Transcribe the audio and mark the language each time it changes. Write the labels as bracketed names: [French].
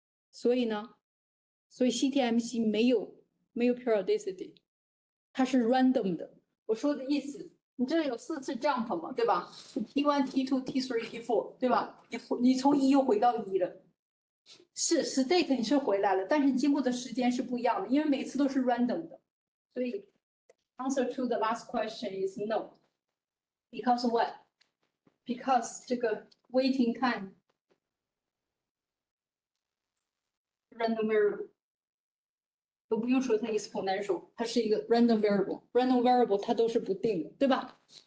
[Chinese] 所以呢，所以 CTMC 没有 periodicity， 它是 random 的。我说的意思，你这有4次 jump 嘛，对吧 ？T1、T2、T3、T4， 对吧？你从1又回到1了，是 state 你是回来了，但是经过的时间是不一样的，因为每次都是 random 的。所以 [English] answer to the last question is no. Because what? Because [Chinese] 这个 [English] waiting time random variable。 [Chinese] 都不用说它 exponential， 它是一个 random variable，random variable 它都是不定的，对吧？